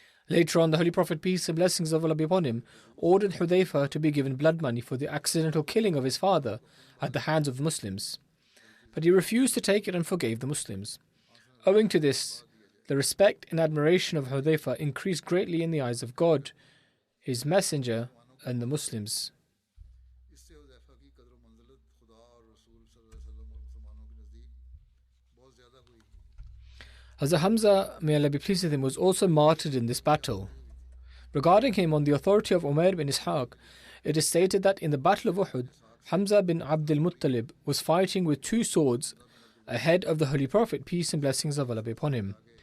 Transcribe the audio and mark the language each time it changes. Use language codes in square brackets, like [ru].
[en] Later on, the Holy Prophet, peace and blessings of Allah be upon him, ordered Hudhayfa to be given blood money for the accidental killing of his father at the hands of the Muslims. But he refused to take it and forgave the Muslims. Owing to this, The respect and admiration of Hudayfa increased greatly in the eyes of God, His Messenger, and the Muslims. [hi] इससे Hudhaifa की कदर मंजिलत खुदा और रसूल सल्लल्लाहु अलैहि वसल्लम और मुसलमानों के नज़दीक बहुत ज़्यादा हुई. [en] Hazrat Hamza, may Allah be pleased with him, was also martyred in this battle. Regarding him, on the authority of Umair bin Ishaq, it is stated that in the Battle of Uhud, Hamza bin Abdul Muttalib was fighting with two swords ahead of the Holy Prophet, peace and blessings of Allah be upon him.